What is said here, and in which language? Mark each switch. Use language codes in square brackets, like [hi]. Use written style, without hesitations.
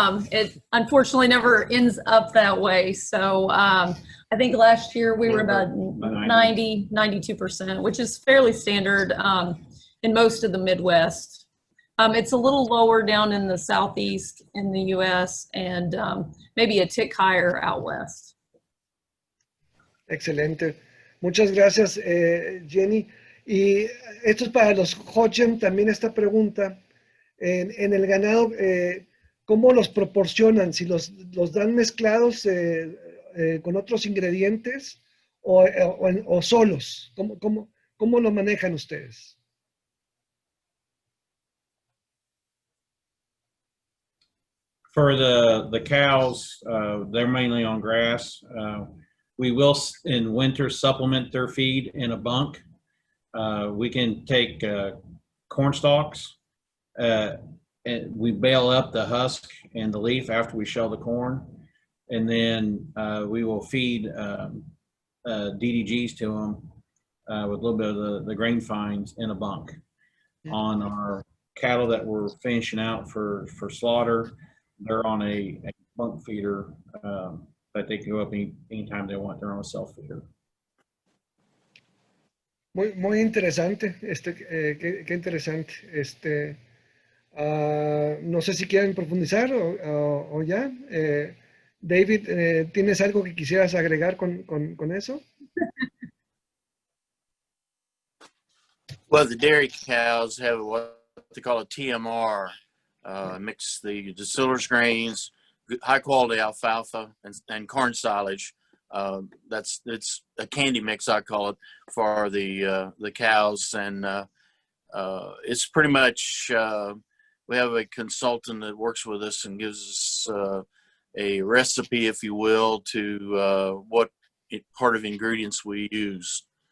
[en] It unfortunately never ends up that way. So I think last year we were about 92%, which is fairly standard in most of the Midwest. It's a little lower down in the Southeast in the US and maybe a tick higher out west. [es] Excelente. Muchas gracias, Jenny. Y esto es para los Hodgen, también esta pregunta. En el ganado, ¿cómo los proporcionan? ¿Si los dan mezclados con otros ingredientes o solos? ¿Cómo lo manejan ustedes? [en] For the cows, they're mainly on grass. We will in winter supplement their feed in a bunk. We can take corn stalks. And we bale up the husk and the leaf after we shell the corn, and then we will feed DDGs to them with a little bit of the grain fines in a bunk. On our cattle that we're finishing out for slaughter, they're on a bunk feeder that they can go up anytime they want. They're on a self feeder. [es] Muy interesante, qué interesante. No sé si quieren profundizar o ya. David, ¿tienes algo que quisieras agregar con eso? [en] Well, the dairy cows have what they call a TMR, mix the distillers grains, high quality alfalfa and corn silage. It's a candy mix, I call it, for the cows, and it's pretty much we have a consultant that works with us and gives us a recipe, if you will, to what part of ingredients we use.